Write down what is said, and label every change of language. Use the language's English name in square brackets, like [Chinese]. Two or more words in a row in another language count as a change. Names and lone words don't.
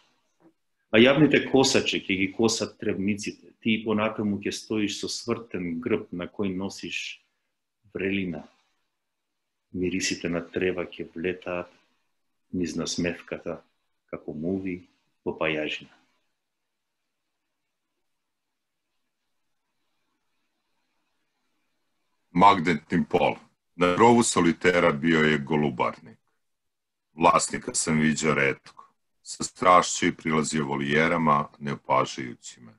[Macedonian] А јавните косачи ќе ги косат тревниците, ти понатаму ќе стоиш со свртен грб на кој носиш врелина. Мирисите на трева ќе влетаат низ насмевката како муви во пајажина. [Serbian] Magnetni pol. Na rovu solitera bio je golubarnik. Vlasnika sam viđao retko. Sa strašću i prilazio volijerama, ne opažajući me.